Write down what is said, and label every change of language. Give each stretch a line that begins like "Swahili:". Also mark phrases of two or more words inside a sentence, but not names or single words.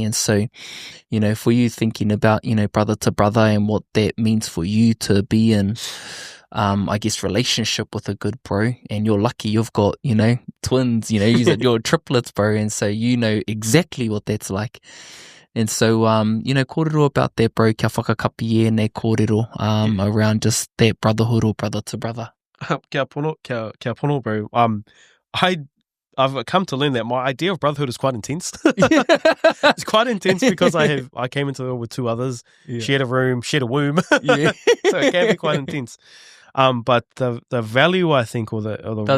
English: And so, you know, for you thinking about, you know, brother to brother and what that means for you to be in, I guess, relationship with a good bro, and you're lucky you've got, you know, twins, you know, you're triplets, bro, and so you know exactly what that's like. And so, you know, kōrero about that, bro,
Māori: kia whakakapi e nei kōrero,
English: around just that brotherhood or brother to brother.
Māori: Kia pono,
English: bro. I've come to learn that my idea of brotherhood is quite intense. It's quite intense because I came into the world with two others, shared a room, shared a womb. So it can be quite intense. But the value, I think, or the does